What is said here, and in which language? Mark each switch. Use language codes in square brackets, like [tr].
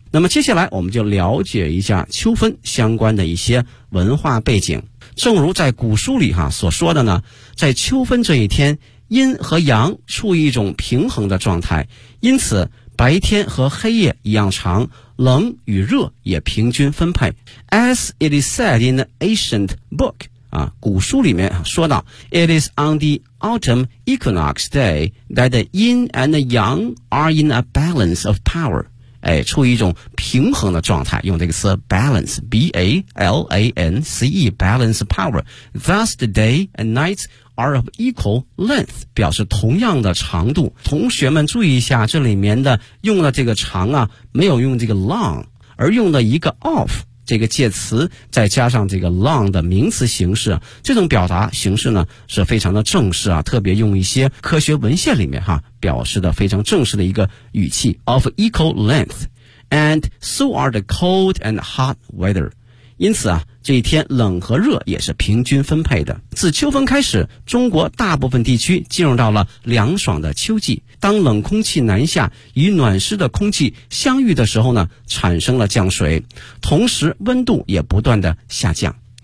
[zh] 那么接下来我们就了解一下秋分相关的一些文化背景。正如在古书里所说的呢，在秋分这一天，阴和阳处于一种平衡的状态，因此白天和黑夜一样长，冷与热也平均分配。 [en] As it is said in the ancient book， [zh] 古书里面说到， [en] It is on the autumn equinox day that the yin and the yang are in a balance of power。 [zh] 处于一种平衡的状态，用这个词 balance， B-A-L-A-N-C-E [en] balance of power。 Thus the day and night are of equal length， [zh] 表示同样的长度。同学们注意一下，这里面的用的这个长啊，没有用这个 long， 而用的一个 of 这个介词，再加上这个 long 的名词形式，这种表达形式呢是非常的正式啊，特别用一些科学文献里面表示的非常正式的一个语气。 [en] of equal length and so are the cold and hot weather。 [zh] 因此啊，这一天冷和热也是平均分配的。自秋分开始，中国大部分地区进入到了凉爽的秋季。当冷空气南下与暖湿的空气相遇的时候呢，产生了降水，同时温度也不断的下降。